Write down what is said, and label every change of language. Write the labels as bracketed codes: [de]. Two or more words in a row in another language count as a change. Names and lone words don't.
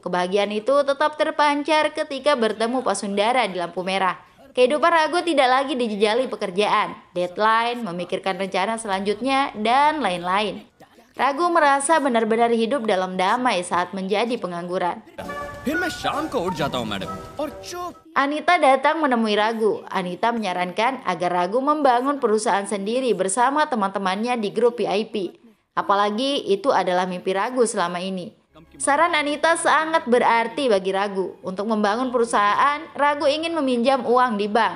[id] Kebahagiaan itu tetap terpancar ketika bertemu Pasundara di lampu merah. Kehidupan Ragu tidak lagi dijejali pekerjaan, deadline, memikirkan rencana selanjutnya, dan lain-lain. Ragu merasa benar-benar hidup dalam damai saat menjadi pengangguran. [hi] फिर मैं शाम को उठ जाता हूँ मैडम और चुप [id] Anita datang menemui Ragu. Anita menyarankan agar Ragu membangun perusahaan sendiri bersama teman-temannya di grup VIP. Apalagi itu adalah mimpi Ragu selama ini. Saran Anita sangat berarti bagi Ragu. Untuk membangun perusahaan, Ragu ingin meminjam uang di bank.